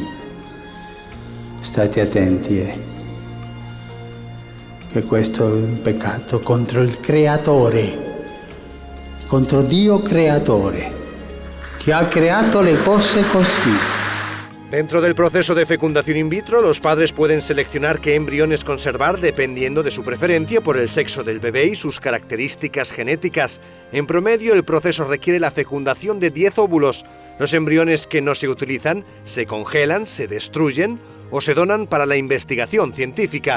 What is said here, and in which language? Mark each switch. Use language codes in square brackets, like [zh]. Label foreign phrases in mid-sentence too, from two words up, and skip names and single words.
[it] State attenti, che questo è un peccato contro il Creatore, contro Dio Creatore, che ha creato le cose così. [es] Dentro del proceso de fecundación [la] in vitro, [es] los padres pueden seleccionar qué embriones conservar dependiendo de su preferencia por el sexo del bebé y sus características genéticas. En promedio, el proceso requiere la fecundación de 10 óvulos. Los embriones que no se utilizan se congelan, se destruyen o se donan para la investigación científica.